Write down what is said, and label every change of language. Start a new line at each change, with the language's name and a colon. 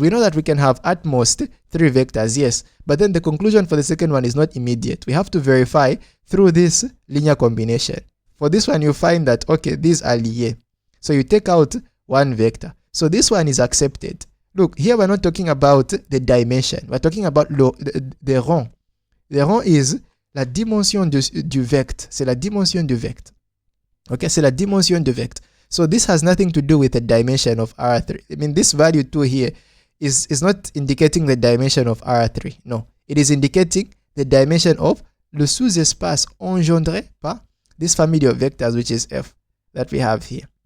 English: We know that we can have at most 3 vectors, yes. But then the conclusion for the second one is not immediate. We have to verify through this linear combination. For this one, you find that, okay, these are liés. So you take out 1 vector. So this one is accepted. Look, here we're not talking about the dimension. We're talking about the rang. The rang is
French: la dimension du vecteur. C'est la dimension du vecteur. Okay, c'est la dimension du vecteur.
English: So this has nothing to do with the dimension of R3. I mean, this value 2 here is not indicating the dimension of R3. No, it is indicating the dimension of
French: le sous-espace engendré par
English: this family of vectors, which is F, that we have here.